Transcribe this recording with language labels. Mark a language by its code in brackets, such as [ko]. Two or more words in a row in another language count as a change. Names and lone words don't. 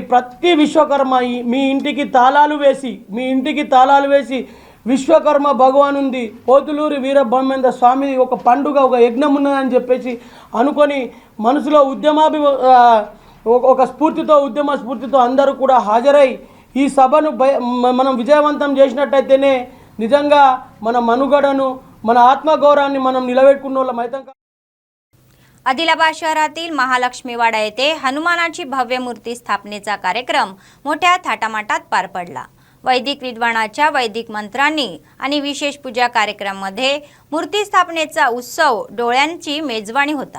[te] ప్రతి విశ్వకర్మ మీ ఇంటికి తాళాలు వేసి విశ్వకర్మ భగవానుంది పోతులూరి వీరబ్రహ్మేంద్ర స్వామి ఒక పండుగ ఒక యజ్ఞం ఉన్నదని చెప్పేసి అనుకొని మనసులో ఉద్యమ స్ఫూర్తితో అందరూ కూడా హాజరై ఈ సభను మనం విజయవంతం చేసినట్టయితేనే నిజంగా మన మనుగడను మన ఆత్మగౌరవాన్ని మనం నిలబెట్టుకున్నోళ్ళమైతం। [mr] आदिलाबाद शहरातील महालक्ष्मीवाडा येथे हनुमानाची भव्य मूर्ती स्थापनेचा कार्यक्रम मोठ्या थाटामाटात पार पडला। वैदिक विद्वानाच्या वैदिक मंत्रांनी आणि विशेष पूजा कार्यक्रमामध्ये मूर्ती स्थापनेचा उत्सव डोळ्यांची मेजवानी होता।